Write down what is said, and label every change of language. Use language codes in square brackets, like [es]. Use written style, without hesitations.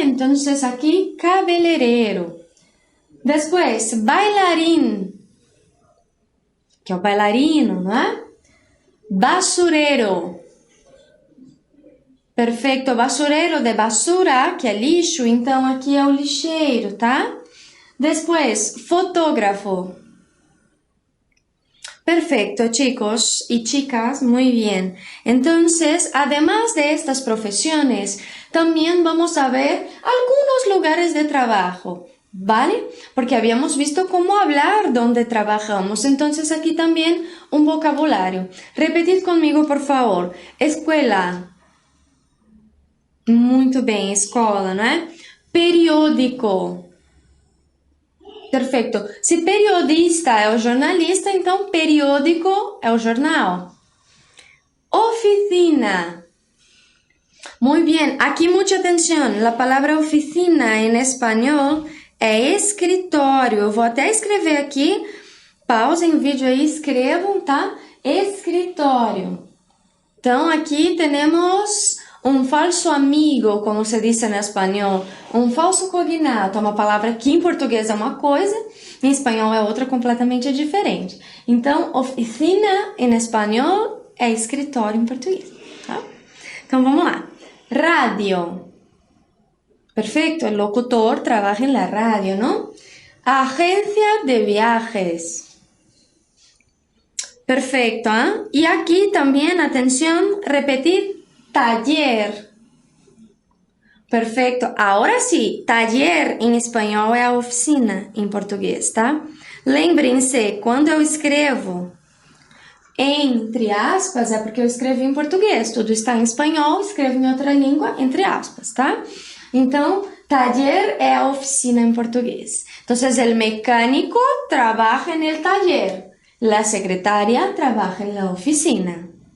[es] Entonces aquí, cabeleireiro. Después, bailarín. [pt] Que é o bailarino, não é? Basureiro. Perfeito. Basureiro de basura, que é lixo. Então, aqui é o lixeiro, tá? [es] Después, fotógrafo. Perfecto, chicos y chicas, muy bien. Entonces, además de estas profesiones, también vamos a ver algunos lugares de trabajo, ¿vale? Porque habíamos visto cómo hablar donde trabajamos. Entonces, aquí también un vocabulario. Repetid conmigo, por favor. Escuela. [pt] Muito bem, escola, não é? Periódico. Perfeito. Se periodista é o jornalista, então periódico é o jornal. [es] Oficina. Muy bien. Aquí mucha atención. La palabra oficina en español é escritório. [pt] Eu vou até escrever aqui. Pausem o vídeo aí, escrevam, tá? Escritório. Então, aqui temos um falso amigo, como se diz em espanhol. Um falso cognato, é uma palavra que em português é uma coisa, em espanhol é outra completamente diferente. Então, oficina em espanhol é escritório em português, tá? Então, vamos lá. Radio. [es] Perfecto, el locutor trabaja en la radio, ¿no? Agencia de viajes. Perfecto, ¿eh? Y aquí también, atención, repetir, taller. Perfecto, ahora sí, [pt] taller em espanhol é a oficina em português, tá? Lembrem-se, quando eu escrevo entre aspas, é porque eu escrevi em português, tudo está em espanhol, escrevo em outra língua, entre aspas, tá? Então, taller é a oficina em português. [es] Então, el mecánico trabaja en el taller. La secretaria trabaja en la oficina.